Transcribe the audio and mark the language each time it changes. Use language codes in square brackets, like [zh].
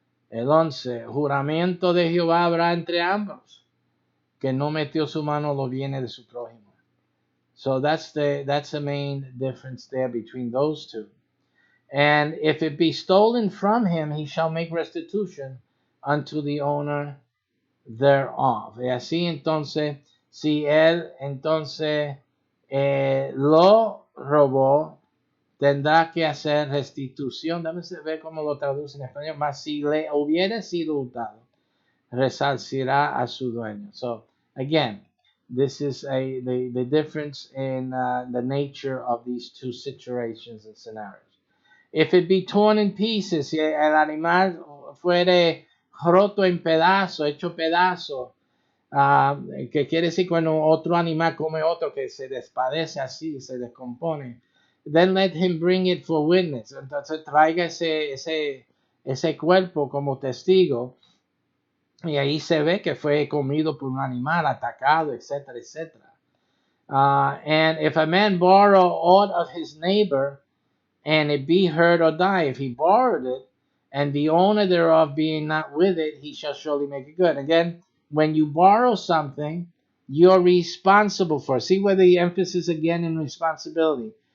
[es] El 11, juramento de Jehová habrá entre ambos, que no metió su mano los bienes de su prójimo. [en] So that's the main difference there between those two. And if it be stolen from him, he shall make restitution unto the owner thereof. [es] Y así entonces, si él entonces lo robó, tendrá que hacer restitución. Dame ver cómo lo traduce en español. Mas si le hubiera sido hurtado, resarcirá a su dueño. [en] So again, this is the difference in the nature of these two situations and scenarios. If it be torn in pieces, [es] si el animal fuere roto en pedazos, hecho pedazos, que quiere decir cuando otro animal come otro que se despadece así, se descompone, [en] then let him bring it for witness. [es] Entonces traiga ese cuerpo como testigo, y ahí se ve que fue comido por un animal, atacado, etcétera, etcétera. [en] And if a man borrow aught of his neighbor, and it be hurt or die, if he borrowed it, and the owner thereof being not with it, he shall surely make it good. Again, when you borrow something, you're responsible for it. See where the emphasis again in responsibility.